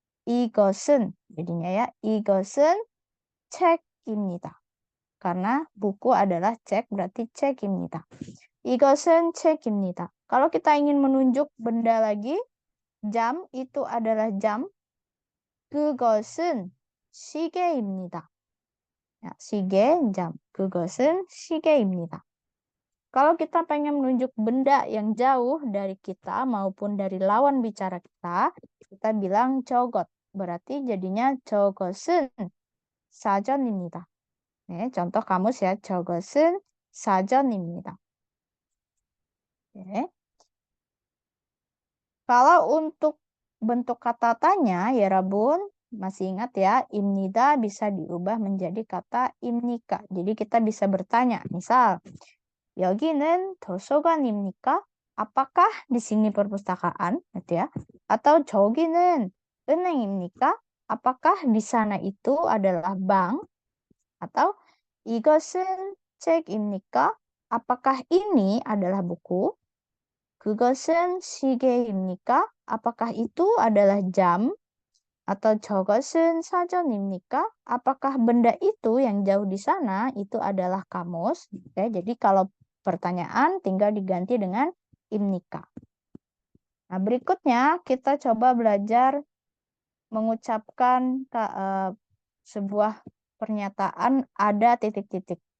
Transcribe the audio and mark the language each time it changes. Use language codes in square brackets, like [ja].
[id] 이것은 jadinya ya. [ko] 이것은 책입니다. [id] Karena buku adalah cek berarti 책입니다. [ko] 이것은 책입니다. [id] Kalau kita ingin menunjuk benda lagi, jam itu adalah jam. [ko] 그것은 시계입니다. 야, 시계, jam. 그것은 시계입니다. [id] Kalau kita pengen menunjuk benda yang jauh dari kita maupun dari lawan bicara kita bilang 저것. Berarti jadinya [ko] 저것은 사전입니다. [id] 네, contoh kamus ya. [ko] 저것은 사전입니다. [id] Oke. Kalau untuk bentuk kata tanya, ya Rabun, masih ingat ya, imnida bisa diubah menjadi kata imnika. Jadi kita bisa bertanya, misal, [ko] 여기는 도서관입니까? [id] Apakah di sini perpustakaan, gitu ya? [ko] Atau 저기는 은행입니까? [id] Apakah di sana itu adalah bank? [ko] Atau 이것은 책입니까? [id] Apakah ini adalah buku? [ko] 그것은 시계입니까? [id] Apakah itu adalah jam? [ko] Atau 저것은 사전입니까? [id] Apakah benda itu yang jauh di sana itu adalah kamus? Oke, jadi kalau pertanyaan tinggal diganti dengan imnika. Nah, berikutnya kita coba belajar mengucapkan sebuah pernyataan ada titik-titik.